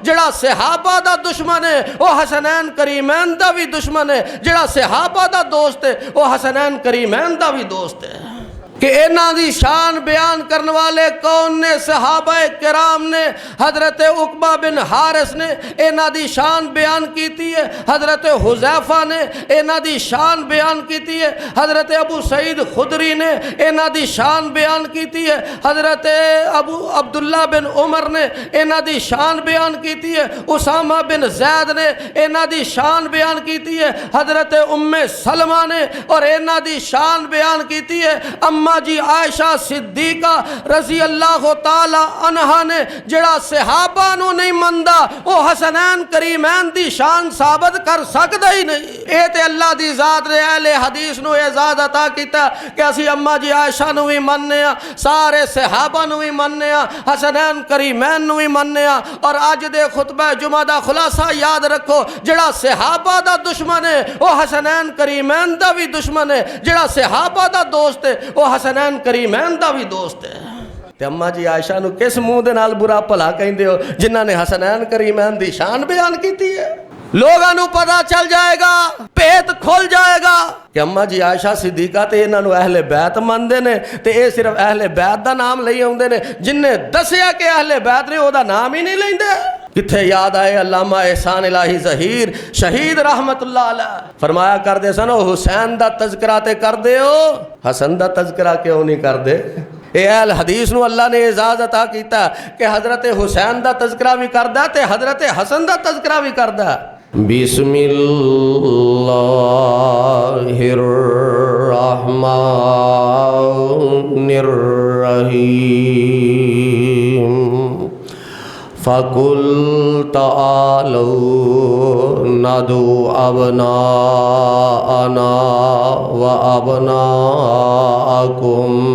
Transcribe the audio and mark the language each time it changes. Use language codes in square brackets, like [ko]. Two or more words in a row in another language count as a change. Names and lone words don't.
[pa] جڑا صحابہ دا دشمن ہے وہ حسنین کریمین دا بھی دشمن ہے، جڑا صحابہ دا دوست ہے وہ حسنین کریمین دا بھی دوست ہے۔ کہ انہاں دی شان بیان کرنے والے کون نے؟ صحابہ کرام نے۔ حضرت عقبہ بن حارث نے انہاں دی شان بیان کیتی ہے، حضرت حذیفہ نے انہاں دی شان بیان کیتی ہے، حضرت ابو سعید خدری نے انہاں دی شان بیان کیتی ہے، حضرت ابو عبداللہ بن عمر نے انہاں دی شان بیان کیتی ہے، اسامہ بن زید نے انہاں دی شان بیان کیتی ہے، حضرت ام سلمہ نے اور انہاں دی شان بیان کیتی ہے اماں جی عائشہ صدیقہ [ar] رضی اللہ تعالی عنہا [pa] نے۔ جڑا صحابہ نو نہیں مندا وہ حسنین کریمین دی شان ثابت کر سکدا ہی نہیں۔ اے تے اللہ دی ذات نے اہل حدیث نو اعزاز عطا کیتا کہ اسی اماں جی عائشہ نو بھی مننے ہاں، سارے صحابہ نو بھی مننے ہاں، حسنین کریمین نو بھی مننے ہاں۔ اور اج دے خطبہ جمعہ دا خلاصہ یاد رکھو، جڑا صحابہ دا دشمن ہے وہ حسنین کریمین دا بھی دشمن ہے، جڑا صحابہ دا دوست ہے وہ حسنین کریمین دا بھی دوست ہے۔ تے اماں جی عائشہ نو کس منہ دے نال برا بھلا کہندے ہو جنہاں نے حسنین کریمین دی شان بیان کیتی ہے؟ لوگاں نو پتہ چل جائے گا، پیت کھل جائے گا کہ اماں جی عائشہ صدیقہ تے انہاں نو اہل بیت مندے نے، تے اے صرف اہل بیت دا نام لئی اوندے نے، جن نے دسیا کہ اہل بیت نے او دا نام ہی نہیں لیندے۔ کتھے یاد آئے علامہ احسان الہی ظہیر شہید [ar] رحمت اللہ علیہ [pa] فرمایا کردے سن حسین دا تذکرہ تے کر دے ہو، حسن دا تذکرہ کیوں نہیں کر دے؟ اے اہل حدیث نو اللہ نے اعزاز عطا کیتا کہ حضرت حسین دا تذکرہ بھی کردا تے حضرت حسن دا تذکرہ بھی کردا۔ [ar] بسم اللہ الرحمن الرحیم فَقُلْ تَعَالَوْا نَدْعُ أَبْنَاءَنَا وَأَبْنَاءَكُمْ